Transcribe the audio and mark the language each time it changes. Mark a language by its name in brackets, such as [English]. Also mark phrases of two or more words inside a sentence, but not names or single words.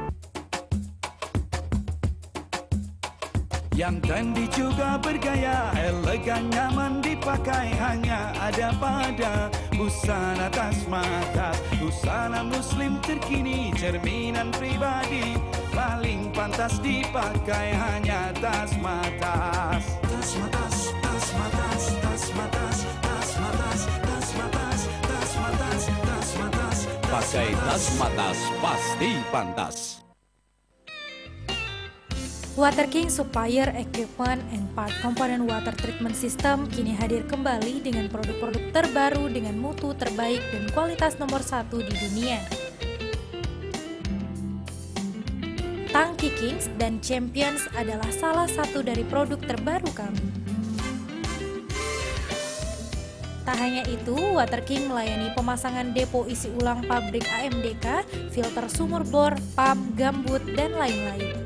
[Indonesian] Yang trendy juga bergaya, elegan nyaman dipakai, hanya ada pada busana Tasmatas. Busana muslim terkini, cerminan pribadi, paling pantas dipakai hanya Tasmatas. Tasmatas, Tasmatas, Tasmatas, Tasmatas, Tasmatas, Tasmatas, Tasmatas. Pakai Tasmatas pasti pantas. [English] Water King Supplier Equipment and Part Component Water Treatment System [Indonesian] kini hadir kembali dengan produk-produk terbaru dengan mutu terbaik dan kualitas nomor 1 di dunia. Tangki Kings dan Champions adalah salah satu dari produk terbaru kami. Tak hanya itu, Water King melayani pemasangan depo isi ulang pabrik AMDK, filter sumur bor, pump, gambut, dan lain-lain.